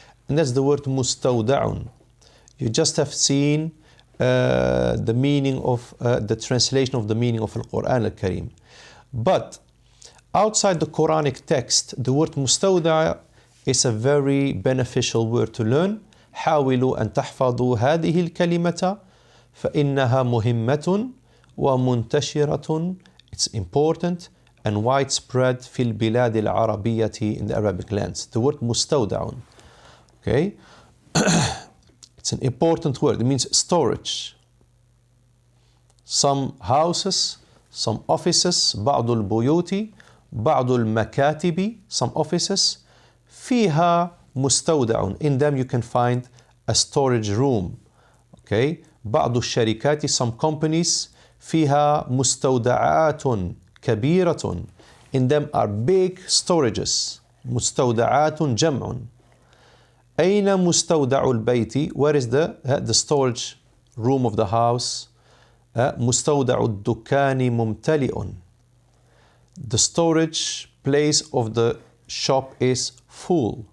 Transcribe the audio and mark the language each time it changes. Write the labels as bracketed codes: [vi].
[en] and that's the word مستودع. You just have seen the meaning of the translation of the meaning of Al-Quran Al-Karim. But outside the Quranic text, the word مستودع is a very beneficial word to learn. [ar] حاولوا أن تحفظوا هذه الكلمة فإنها مهمة ومنتشرة. [en] It's important and widespread [ar] في البلاد العربية [en] in the Arabic lands. The word مستودع. Okay? It's an important word. It means storage. Some houses, some offices, [ar] بعض البيوت, بعض المكاتب, [en] some offices, [ar] فيها مستودع. [en] In them you can find a storage room. Okay? [ar] بعض الشركات, [en] some companies, [ar] فيها مستودعات كبيرة. [en] In them are big storages. [ar] مستودعات جمع. أين مستودع البيت? [en] Where is the storage room of the house? [ar] مستودع الدكان ممتلئ. [en] The storage place of the shop is full.